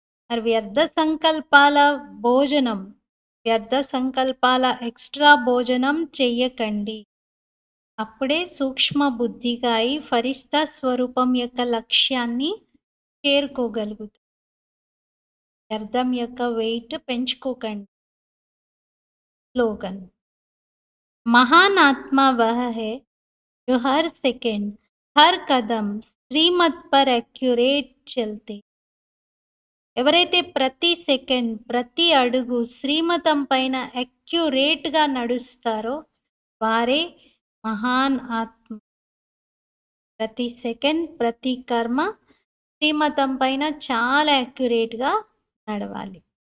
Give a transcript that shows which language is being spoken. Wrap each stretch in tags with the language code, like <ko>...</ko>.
<te>మరి వ్యర్థ సంకల్పాల భోజనం, వ్యర్థ సంకల్పాల ఎక్స్ట్రా భోజనం చెయ్యకండి. అప్పుడే సూక్ష్మ బుద్ధిగా అయి ఫరిస్తా స్వరూపం యొక్క లక్ష్యాన్ని చేరుకోగలుగుతాం. వ్యర్థం యొక్క వెయిట్ పెంచుకోకండి.</te> <hi>స్లోగన్: महान आत्मा वह है जो हर सेकंड हर कदम श्रीमत पर एक्यूरेट चलते.</hi> <te>ఎవరైతే ప్రతి సెకండ్ ప్రతి అడుగు శ్రీమతం పైన అక్యురేట్గా నడుస్తారో వారే మహాన్ ఆత్మ. ప్రతి సెకండ్ ప్రతి కర్మ శ్రీమతం పైన చాలా అక్యురేట్గా నడవాలి.</te>